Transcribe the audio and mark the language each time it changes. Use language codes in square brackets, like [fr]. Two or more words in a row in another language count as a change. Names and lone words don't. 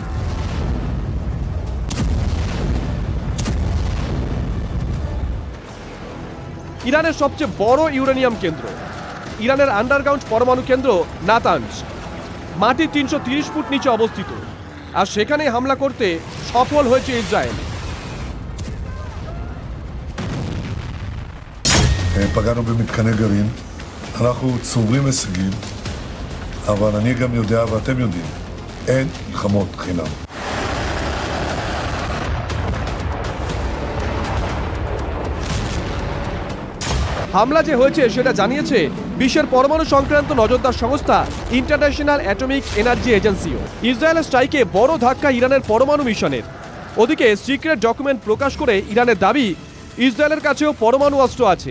[bn] ইরানের সবচেয়ে বড় ইউরেনিয়াম কেন্দ্র। ইরানের আন্ডারগ্রাউন্ড পরমাণু কেন্দ্র নাতানজ মাটির 330 ফুট নিচে অবস্থিত, আর সেখানে হামলা করতে সফল হয়েছে ইসরায়েল। [he] פגענו במתקני גרעין, אנחנו צוברים הישגים, אבל אני גם יודע ואתם יודעים, אין מלחמות חינם. [bn] হামলা যে হয়েছে সেটা জানিয়েছে বিশ্বের পরমাণু সংক্রান্ত নজরদার সংস্থা ইন্টারন্যাশনাল অ্যাটমিক এনার্জি এজেন্সিও। ইসরায়েলের স্ট্রাইকে বড় ধাক্কা ইরানের পরমাণু মিশনের। ওদিকে [en] secret document [bn] প্রকাশ করে ইরানের দাবি ইসরায়েলের কাছেও পরমাণু অস্ত্র আছে।